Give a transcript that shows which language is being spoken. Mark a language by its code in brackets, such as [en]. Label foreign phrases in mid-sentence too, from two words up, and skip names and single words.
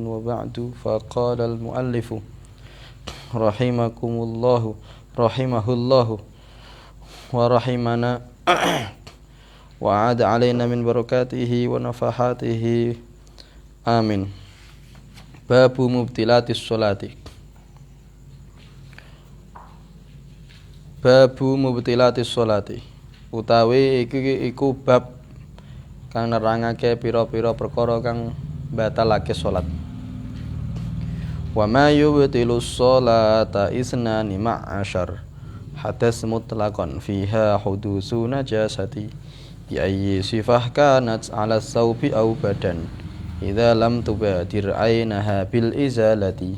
[ar] وبعد فقال المؤلف رحمكم الله رحمه الله ورحمنا وعاد علينا من بركاته ونفحاته آمين. باب مبتلات الصلاة. باب مبطلات الصلاة, [jv] utawi iku bab kang nerangake pira-pira perkara kang batalake salat. [ar] وما يبطل الصلاة اثنا عشر حدث مطلقا فيها حدوث نجاسة بأي صفة كانت على ثوب أو بدن إذا لم تبادر عينها بالإزالة